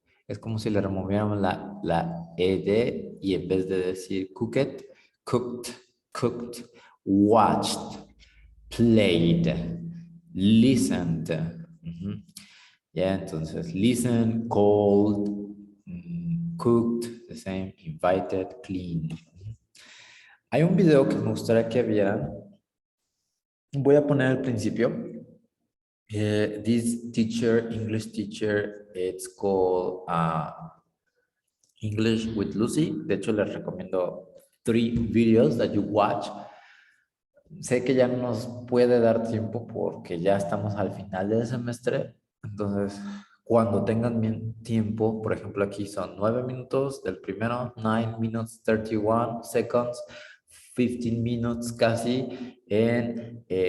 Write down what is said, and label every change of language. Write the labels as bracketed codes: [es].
[es] Es como si le removiéramos la ed y en vez de decir cooked, cooked, cooked, watched, played, listened. Ya, entonces, [en] listen, called, cooked, the same, invited, cleaned. [es] Hay un video que me gustaría que vieran. Voy a poner al principio. [en] This teacher, English teacher, it's called English with Lucy. [es] De hecho, les recomiendo 3 videos [en] that you watch. [es] Sé que ya no nos puede dar tiempo porque ya estamos al final del semestre. Entonces, cuando tengan bien tiempo, por ejemplo, aquí son 9 minutos del primero, [en] 9 minutes 31 seconds, 15 minutes [es] casi en...